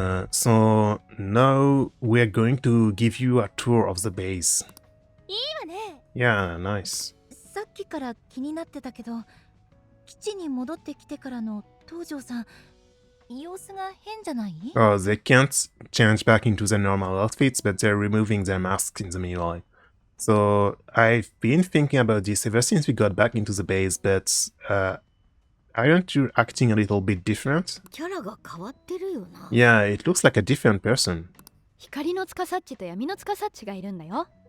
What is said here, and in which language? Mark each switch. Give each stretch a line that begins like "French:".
English: So now we're going to give you a tour of the base.
Japanese: いいわね。
English: Yeah, nice.
Japanese: さっきから気になってたけど、基地に戻ってきてからの東條さん、様子が変じゃない？
English: Oh, they can't change back into their normal outfits, but they're removing their masks in the meanwhile. So I've been thinking about this ever since we got back into the base, but aren't you acting a little bit different?
Japanese: キャラが変わってるよな。
English: Yeah, it looks like a different person.
Japanese: 光の司っちと闇の司っちがいるんだよ。